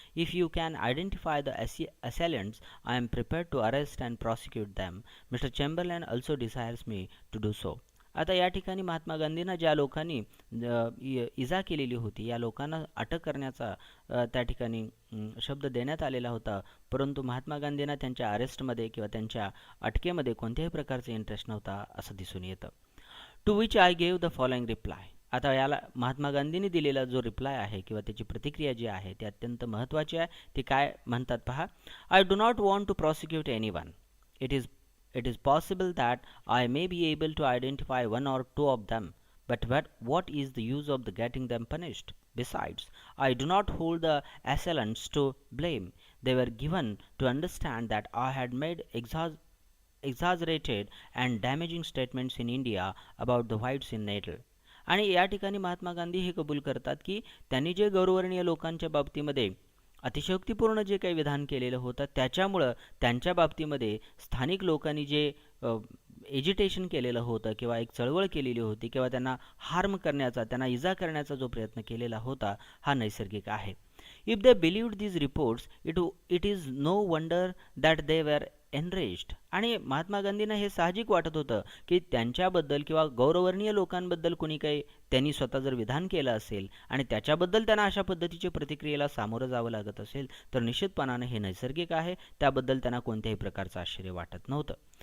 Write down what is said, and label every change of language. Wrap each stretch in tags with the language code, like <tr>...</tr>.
<en>If you can identify the assailants, I am prepared to arrest and prosecute them. Mr. Chamberlain also desires me to do so.</en> <mr>आता या ठिकाणी महात्मा गांधींना ज्या लोकांनी इजा केलेली होती, या लोकांना अटक करण्याचा त्या ठिकाणी शब्द देण्यात आलेला होता, परंतु महात्मा गांधींना त्यांच्या अरेस्टमध्ये किंवा त्यांच्या अटकेमध्ये कोणत्याही प्रकारचा इंटरेस्ट नव्हता असं दिसून येतं.</mr> <en>To which I gave the following reply.</en> <mr>आता याला महात्मा गांधींनी दिलेला जो रिप्लाय आहे किंवा त्याची प्रतिक्रिया जी आहे ती अत्यंत महत्त्वाची आहे. ती काय म्हणतात पहा.</mr> <en>I do not want to prosecute anyone. It is possible that I may be able to identify one or two of them, but what is the use of getting them punished? Besides, I do not hold the assailants to blame. They were given to understand that I had made exaggerated and damaging statements in India about the whites in Natal.</en> <mr>आणि या ठिकाणी महात्मा गांधी हे कबूल करतात की त्यांनी जे गौरवर्णीय लोकांच्या बाबतीमध्ये अतिशयोक्तीपूर्ण जे काही विधान केलेलं होतं त्याच्यामुळं त्यांच्या बाबतीमध्ये स्थानिक लोकांनी जे एजिटेशन केलेलं होतं किंवा एक चळवळ केलेली होती किंवा त्यांना हार्म करण्याचा, त्यांना इजा करण्याचा जो प्रयत्न केलेला होता हा नैसर्गिक आहे.</mr> <en>If they believed these reports it is no wonder that they were enraged.</en> <mr>आणि महात्मा गांधींना हे साहजिक वाटत होतं की त्यांच्याबद्दल किंवा गौरवर्णीय लोकांबद्दल कोणी काही त्यांनी स्वतः जर विधान केलं असेल आणि त्याच्याबद्दल त्यांना अशा पद्धतीच्या प्रतिक्रियेला सामोरं जावं लागत असेल तर निश्चितपणाने हे नैसर्गिक आहे. त्याबद्दल त्यांना कोणत्याही प्रकारचं आश्चर्य वाटत नव्हतं.</mr>